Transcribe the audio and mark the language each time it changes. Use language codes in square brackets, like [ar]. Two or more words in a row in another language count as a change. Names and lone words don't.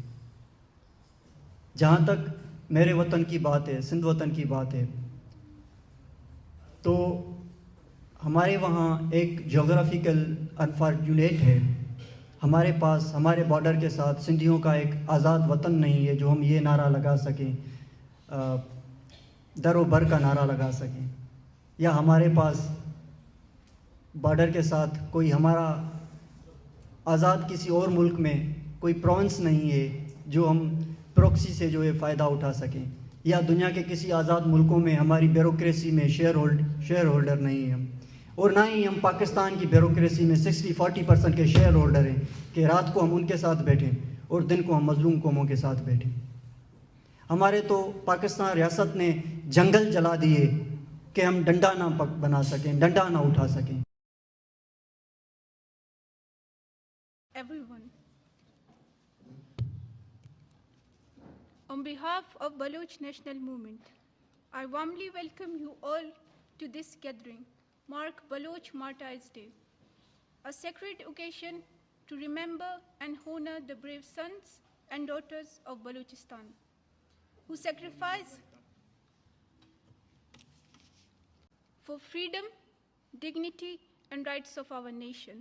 [ur] جہاں تک میرے وطن کی بات ہے، سندھ وطن کی بات ہے، تو ہمارے وہاں ایک [en] geographical unfortunate [ur] ہے، ہمارے پاس ہمارے بارڈر کے ساتھ سندھیوں کا ایک آزاد وطن نہیں ہے جو ہم یہ نعرہ لگا سکیں، در و بر کا نعرہ لگا سکیں، یا ہمارے پاس بارڈر کے ساتھ کوئی ہمارا آزاد کسی اور ملک میں کوئی پروونس نہیں ہے جو ہم پروکسی سے جو ہے فائدہ اٹھا سکیں، یا دنیا کے کسی آزاد ملکوں میں ہماری بیوروکریسی میں [en] share holder [ur] نہیں ہیں ہم، اور نہ ہی ہم پاکستان کی بیوروکریسی میں 60-40% کے [en] share holder [ur] ہیں کہ رات کو ہم ان کے ساتھ بیٹھیں اور دن کو ہم مظلوم قوموں کے ساتھ بیٹھیں۔ ہمارے تو پاکستان ریاست نے جنگل جلا دیے کہ ہم ڈنڈا نہ بنا سکیں، ڈنڈا نہ اٹھا سکیں۔ [en] Everyone. On behalf of Baloch National Movement, I warmly welcome you all to this gathering, mark Baloch Martyrs' Day, a sacred occasion to remember and honor the brave sons and daughters of Balochistan, who sacrificed for freedom, dignity, and rights of our nation.